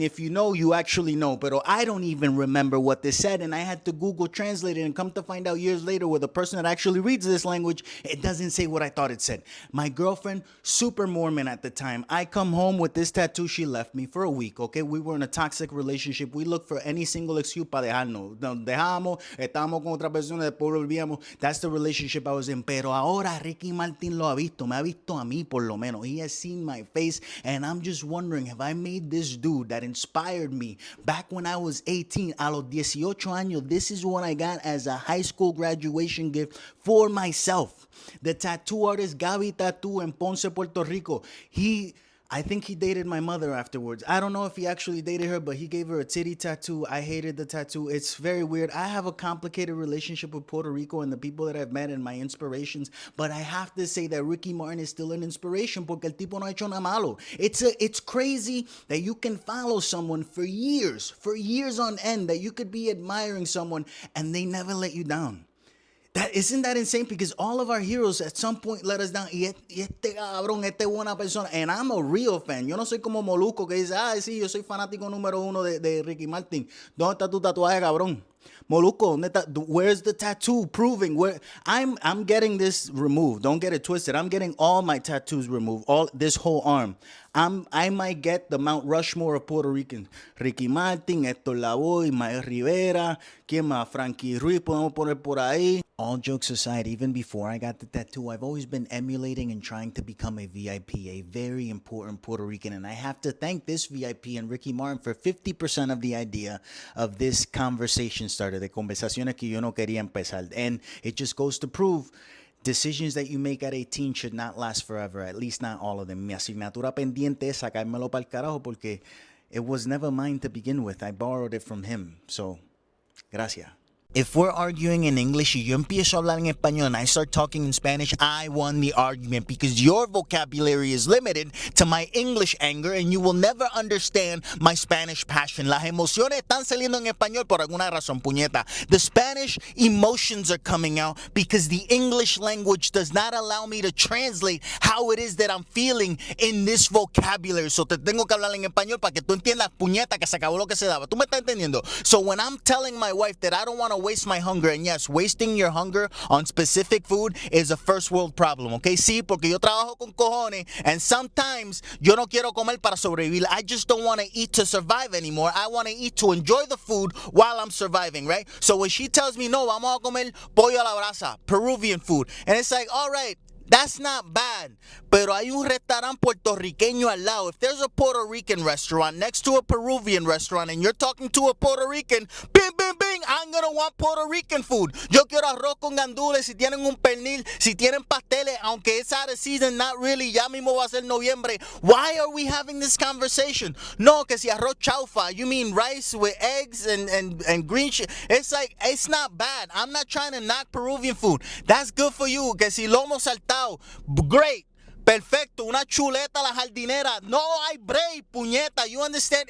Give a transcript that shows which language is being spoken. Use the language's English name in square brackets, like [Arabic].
[English] If you know, you actually know. But I don't even remember what this said. And I had to Google translate it and come to find out years later with the person that actually reads this language, it doesn't say what I thought it said. My girlfriend, super Mormon at the time, I come home with this tattoo. She left me for a week, okay? We were in a toxic relationship. We looked for any single excuse [Spanish] para dejarnos. Nos dejamos, estábamos con otra persona, después volvíamos. [English] That's the relationship I was in. [Spanish] Pero ahora Ricky Martin lo ha visto. Me ha visto a mí por lo menos. [English] He has seen my face and I'm just wondering, have I made this dude that inspired me back when I was 18, [Spanish] a los 18 años, [English] this is what I got as a high school graduation gift for myself. The tattoo artist Gaby Tattoo in Ponce, Puerto Rico. I think he dated my mother afterwards. I don't know if he actually dated her, but he gave her a titty tattoo. I hated the tattoo. It's very weird. I have a complicated relationship with Puerto Rico and the people that I've met and my inspirations, but I have to say that Ricky Martin is still an inspiration [Spanish] porque el tipo no ha hecho nada malo. [English] It's crazy that you can follow someone for years on end, that you could be admiring someone and they never let you down. Isn't that insane? Because all of our heroes at some point let us down. [Spanish] Y este cabrón, este buena persona. [English] And I'm a real fan. [Spanish] Yo no soy como Molusco que dice, sí, yo soy fanático número uno de Ricky Martin. ¿Dónde está tu tatuaje, cabrón? [English] Molusco, where's the tattoo proving where I'm getting this removed? Don't get it twisted. I'm getting all my tattoos removed, all this whole arm. I might get the Mount Rushmore of Puerto Rican. [Spanish] Ricky Martin, Héctor Lavoe, Mael Rivera, ¿quién más? Frankie Ruiz, podemos poner por ahí. [English] All jokes aside, even before I got the tattoo, I've always been emulating and trying to become a VIP, a very important Puerto Rican. And I have to thank this VIP and Ricky Martin for 50% of the idea of this conversation starter, [Spanish] de conversaciones que yo no quería empezar. [English] And it just goes to prove decisions that you make at 18 should not last forever, at least not all of them. [Spanish] Mi asignatura pendiente es sacármelo pa'l carajo [English] porque it was never mine to begin with. I borrowed it from him. So, gracias. If we're arguing in English [Spanish] y yo empiezo a hablar en español [English] and I start talking in Spanish, I won the argument because your vocabulary is limited to my English anger and you will never understand my Spanish passion. [Spanish] Las emociones están saliendo en español por alguna razón, puñeta. [English] The Spanish emotions are coming out because the English language does not allow me to translate how it is that I'm feeling in this vocabulary. [Spanish] So te tengo que hablar en español para que tú entiendas, puñeta, que se acabó lo que se daba. ¿Tú me estás entendiendo? [English] So when I'm telling my wife that I don't want to waste my hunger. And yes, wasting your hunger on specific food is a first world problem, okay? [Spanish] Sí, porque yo trabajo con cojones, [English] and sometimes [Spanish] yo no quiero comer para sobrevivir. [English] I just don't want to eat to survive anymore. I want to eat to enjoy the food while I'm surviving, right? So when she tells me, no, [Spanish] vamos a comer pollo a la brasa, [English] Peruvian food, and it's like, all right, that's not bad, [Spanish] pero hay un restaurante puertorriqueño al lado. [English] If there's a Puerto Rican restaurant next to a Peruvian restaurant and you're talking to a Puerto Rican, bing, bing, bing, I'm gonna want Puerto Rican food. [Spanish] Yo quiero arroz con gandules, si tienen un pernil, si tienen pasteles, aunque [English] it's out of season, not really, [Spanish] ya mismo va a ser noviembre. [English] Why are we having this conversation? No, [Spanish] que si arroz chaufa, [English] you mean rice with eggs and green shit. It's like, it's not bad. I'm not trying to knock Peruvian food. That's good for you. [Spanish] Que si lomo saltado, great, perfecto, una chuleta a la jardinera, no hay break, puñeta, [English] you understand?